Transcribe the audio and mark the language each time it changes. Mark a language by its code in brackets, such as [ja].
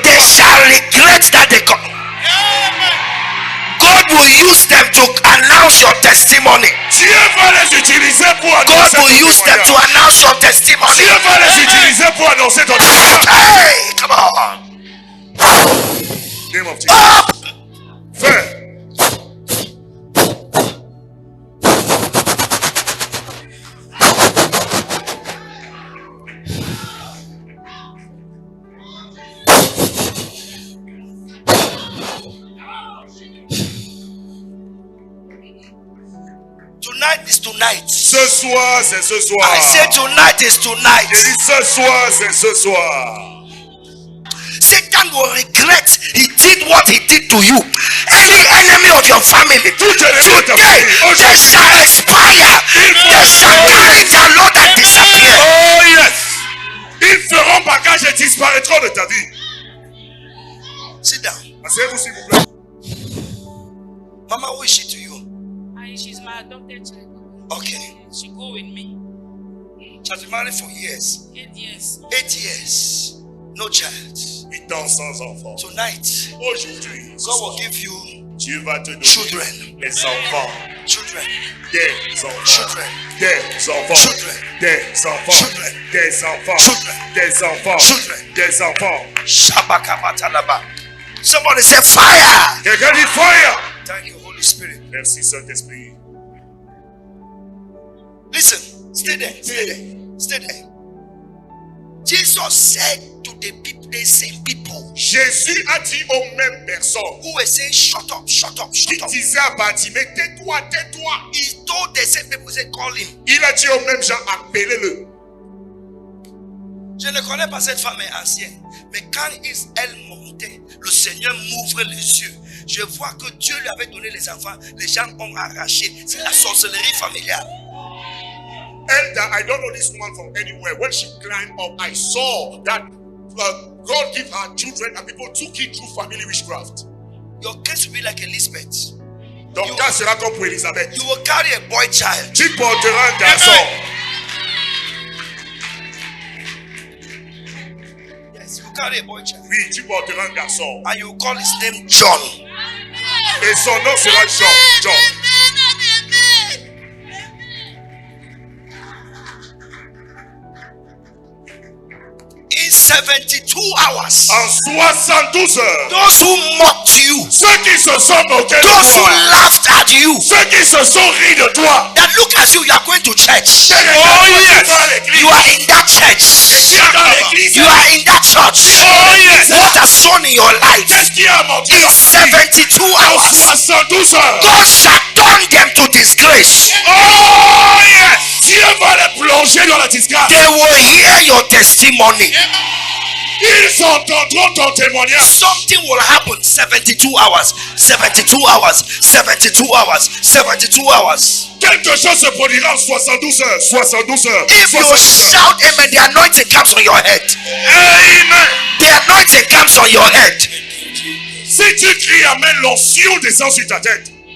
[en] they shall regret that they come. God will use them to announce your testimony. [fr] Dieu va les utiliser pour [en] God [fr] annoncer ton [en] will use them to [fr] témoignage. [en] announce your testimony. [fr] Dieu va les utiliser pour annoncer ton témoignage. [en] Hey, come on. Name of Jesus. Up. [fr] Fais. [en] Tonight is tonight. [fr] Ce soir, c'est ce soir. [en] I say tonight is tonight. [fr] Je dis ce soir, c'est ce soir. [en] Satan will regret he did what he did to you. Any enemy of your family, today they shall expire. They shall carry their load and disappear. Oh yes. [fr] Ils feront bagage et disparaîtront de ta vie. [en] Sit down. [fr] Asseyez-vous s'il vous plaît. [en] Mama, who is she to you? She's my adopted child. Okay. She go with me. She has been married for years. 8 years. 8 years. No child. [fr] 8 ans sans enfant. [en] Tonight, [fr] Aujourd'hui, [en] God will give you [fr] Dieu va te donner [en] children. [fr] des enfants. [en] Children. [fr] Des enfants. [en] Children. [fr] Des enfants. [en] Children. [fr] Des enfants. [en] Children. [fr] Des enfants. [en] Children. [fr] Des enfants. [en] Children. [fr] Des enfants. [en] Shabakabatalaba. Somebody say fire. [fr] Quelqu'un dit fire. [en] Thank you, Holy Spirit. [fr] Merci Saint-Esprit. [en] Listen, stay there, stay there, stay there. Jesus said to the people, the same people [fr] Jésus a dit aux mêmes personnes [en] who were saying, shut up, shut up, [fr] qui [en] shut up. [fr] disaient à Bartimée, tais-toi, tais-toi. [en] He told the same people, say, call him. [fr] Il a dit aux mêmes gens, appelez-le. Je ne connais pas cette femme ancienne, mais quand elle montait, le Seigneur m'ouvre les yeux. Je vois que Dieu lui avait donné les enfants, les gens ont arraché. C'est la sorcellerie familiale. [en] Elder, I don't know this woman from anywhere. When she climbed up, I saw that God gave her children and people took it through family witchcraft. Your case will be like Elizabeth. [fr] Donc, cas sera comme pour Elisabeth. [en] You will carry a boy child. [fr] Tu porteras un garçon. [en] Yes, you carry a boy child. [fr] Oui, tu porteras un garçon. [en] And you call his name John. [fr] Et son nom sera John. John. [en] In 72 hours, [fr] En 72 heures, [en] those who mocked you, [fr] ceux qui se sont moqués de [en] those who [fr] toi, [en] laughed at you, [fr] ceux qui se sont ris de toi, [en] that look at you, you are going to church. oh yes, You are in that church. You are in that church. oh yes, What has sown in your life? [fr] qu'est-ce qui a monté [en] In [fr] dans ta vie? [en] 72 [fr] En [en] hours, [fr] 72 heures, [en] God shall turn them to disgrace. oh yes, [fr] Dieu va les plonger dans la disgrâce. [en] They will hear your testimony. [fr] Ils entendront ton témoignage. [en] Something will happen. 72 hours, 72 hours, 72 hours, 72 hours. [fr] Quelque chose se produira en 72 heures. 72 heures. [en] If you [fr] 72 heures. [en] shout amen, the anointing comes on your head. Amen. The anointing comes on your head. [fr] Si tu cries amen, l'onction descend sur ta tête.